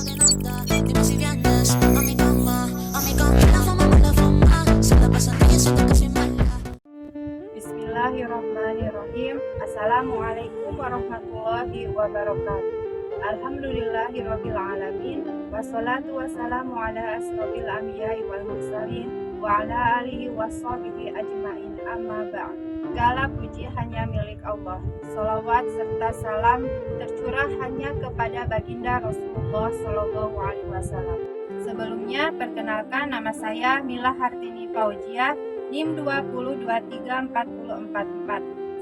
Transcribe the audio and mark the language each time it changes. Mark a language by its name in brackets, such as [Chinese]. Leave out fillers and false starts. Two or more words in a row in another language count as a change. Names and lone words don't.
[Spanish] nada. Dime si vienes a mi cama, la fama, se la pasan riendo casi mala. [Arabic] بسم الله الرحمن الرحيم. السلام عليكم ورحمة الله وبركاته. الحمد لله رب العالمين. والصلاة والسلام على أشرف الأنبياء والمرسلين وعلى آله وصحبه أجمعين، أما بعد. [Indonesian] Segala puji hanya milik Allah. Salawat serta salam tercurah hanya kepada baginda Rasulullah [Arabic] صلى الله عليه وسلم. [Indonesian] Sebelumnya, perkenalkan, nama saya Mila Hartini Fauzia, NIM 2023444.